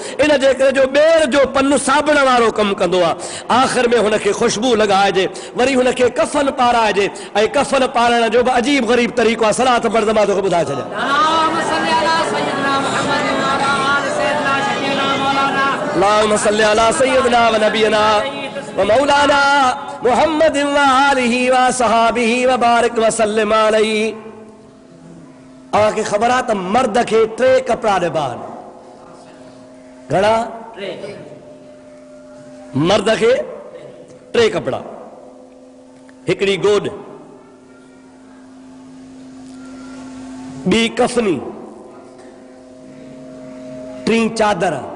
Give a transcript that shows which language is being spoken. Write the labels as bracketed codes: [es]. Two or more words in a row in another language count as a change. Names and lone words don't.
[sd] इन जे करे जो ॿेर जो पन साबुण वारो कमु कंदो आहे। आख़िर में हुनखे खुशबू लॻाइजे, वरी हुनखे कफ़न पाराइजे। ऐं कफ़न पाराइण जो बि अजीब ग़रीब तरीक़ो आहे। सलात पढ़ंदो तोखे ॿुधाए छॾियां। [ar] اللهم صل على سيدنا ونبينا ومولانا محمد وآله وصحبه وبارك وسلم عليه. [sd] आके ख़बर आ त मर्द खे 3 कपड़ा ॾिबान। घणा? मर्द खे 3 कपड़ा। हिकड़ी गोॾ, ॿी कफनी, 3 चादर।